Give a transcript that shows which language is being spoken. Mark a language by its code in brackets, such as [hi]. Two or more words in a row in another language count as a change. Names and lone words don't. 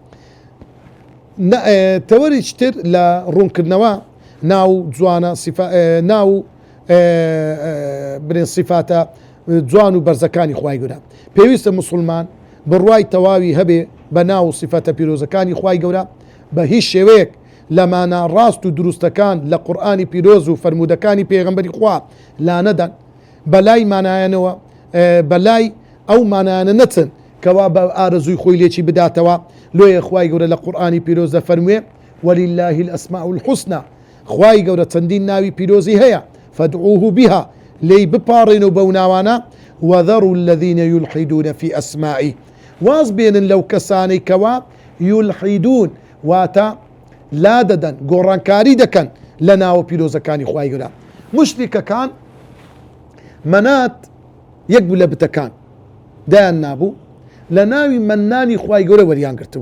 [ckb] تەوەریشتر لە ڕوونکردنەوە ناو جوانە ناو برێن سیفاتە جوان و بەرزەکانی خوای گەورە پێویستە مسلمان بڕوای تەواوی هەبێ بە ناو سیفەتە پیرۆزەکانی خوای گەورە بە هیچ شێوەیەک لە مانە ڕاست و دروستەکان لە قورئانی پیرۆز و فەرمودەکانی پێغەمبەری خوا لا نەدەن بەلای مانایەنەوە بەلای ئەو مانایانە نەچن کەوا بە ئارەزووی خۆی لێکی بداتەوە. لۆیە خوای گەورە لە قورئانی پیرۆز دەفەرموێ [ar] وەللله الأسماء الحسنى [ckb] خوای گەورە چەندین ناوی پیرۆزی هەیە [ar] فادعوه بها [ckb] لێی بپاڕێن و بەو ناوانە [ar] وذروا الذين يلحدون في أسمائه [ckb] واز بێنن لەو کەسانەی کەوا یولحیدون واتە لا دەدەن گۆڕانکاری دەکەن لە ناوە پیرۆزەکانی خوای گەورە. مشریکەکان مەنات یەک بوو لە بتەکان دایان نابوو لە ناوی مەنانی خوای گەورە وەریان گرتبوو.